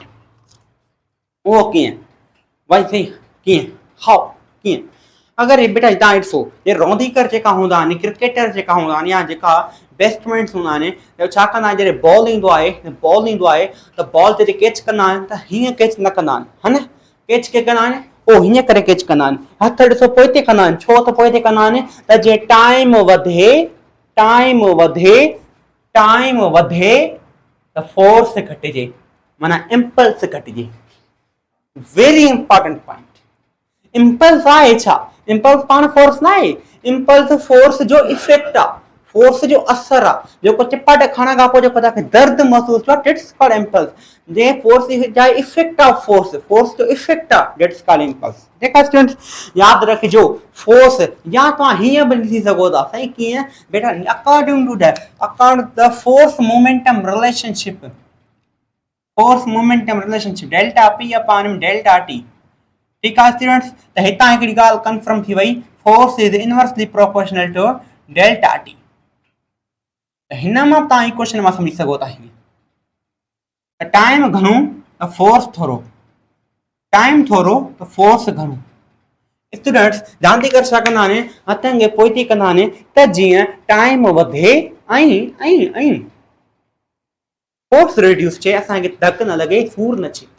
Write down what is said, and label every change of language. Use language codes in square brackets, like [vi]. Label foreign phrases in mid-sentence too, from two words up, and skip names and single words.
[sd] उहो कीअं? भाई सही कीअं? हाउ कीअं? अगरि बेटा तव्हां ॾिसो ये रांदीगर जेका हूंदा आहिनि, क्रिकेटर जेका हूंदा आहिनि या जेका बैट्समैन्स हूंदा आहिनि, छा कंदा आहिनि जॾहिं बॉल ईंदो आहे त बॉल जॾहिं कैच कंदा आहिनि त हीअं कैच न कंदा आहिनि, [ur] ہے نا. [sd] कैच कीअं कंदा आहिनि? पोइ हीअं करे कैच कंदा आहिनि. हथ ॾिसो पोइते कंदा आहिनि. छो त पोइते कंदा आहिनि त जीअं टाइम वधे त फोर्स घटिजे, माना इम्पल्स घटिजे. [en] Very important point. Impulse [sd] आहे छा? इम्पल्स पाण फोर्स न आहे. इम्पल्स फोर्स जो इफेक्ट आहे, फोर्स जो असर आहे. जेको चिपट खणण खां पोइ जेको तव्हांखे दर्द महसूस थियो, [en] That's called impulse. [sd] जे फोर्स जा [en] effect of force [sd] जो इफेक्ट आहे, [en] That's called impulse. [sd] जेका स्टूडेंट्स यादि रखिजो फोर्स या तव्हां हीअं बि ॾिसी सघो था. साईं कीअं? [en] बेटा According to the force momentum relationship delta p upon delta t. [sd] ठीकु आहे स्टूडेंट्स. त हितां हिकिड़ी ॻाल्हि कंफर्म थी वई, [en] Force is inversely proportional to delta t. [sd] त हिन मां तव्हां इक्वेशन मां सम्झी सघो था त टाइम घणो त फोर्स थोरो, टाइम थोरो त फोर्स घणो. स्टूडेंट्स रांदीगर छा कंदा आहिनि? हथनि खे पोइते कंदा आहिनि त जीअं टाइम वधे ऐं [en] force reduce [sd] थिए, असांखे धक न लॻे, सूर न थिए.